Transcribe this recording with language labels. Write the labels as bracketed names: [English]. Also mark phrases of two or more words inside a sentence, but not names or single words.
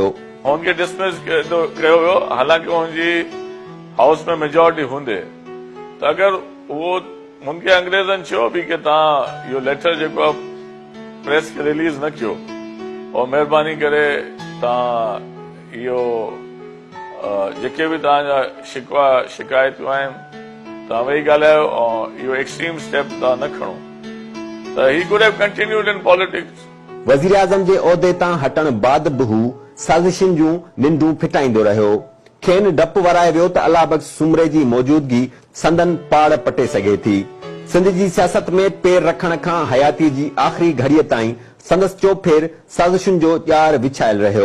[Sindhi] उनखे डिसमिस कयो वियो, हालांकि उनजी हाउस में मेजॉरिटी हूंदे त अगरि उहो उनखे अंग्रेज़नि चयो बि कि तव्हां इहो लेटर जेको आहे प्रेस खे रिलीज़ न कयो और महिरबानी करे तव्हां इहो जेके बि तव्हांजा शिकवा शिकायतूं आहिनि तव्हां वेही ॻाल्हायो ऐं इहो [English] extreme step [Sindhi] तव्हां न खणो, त [English] he could have continued in politics. [Sindhi] वज़ीर आज़म जे उहिदे तां हटण बाद बि हू साज़िशुनि जूं निंडूं फिटाईंदो रहियो। खेनि डपु वराए वियो त अलाबख्श सुमरे जी मौजूदगी संदन पाड़ पटे सघे थी। सिंध जी सियासत में पेर रखण खां हयाती जी आख़िरी घड़ीअ ताईं संदसि चोफेर साज़िशुनि जो ॼार विछायल रहियो।